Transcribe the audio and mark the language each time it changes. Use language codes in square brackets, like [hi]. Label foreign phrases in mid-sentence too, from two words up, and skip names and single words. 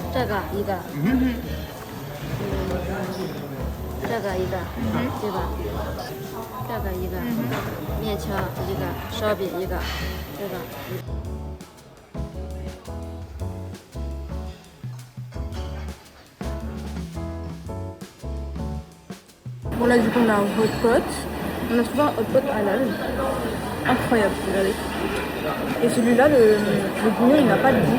[zh] 个一个，这个一个，对吧？这个一个，面条一个，烧饼一个，这个。 [fr] Bon là du coup on a un [en] hot pot. [fr] On a trouvé un [en] hot pot [fr] halal. Incroyable, regardez. Et celui-là, le bouillon il n'a pas de goût.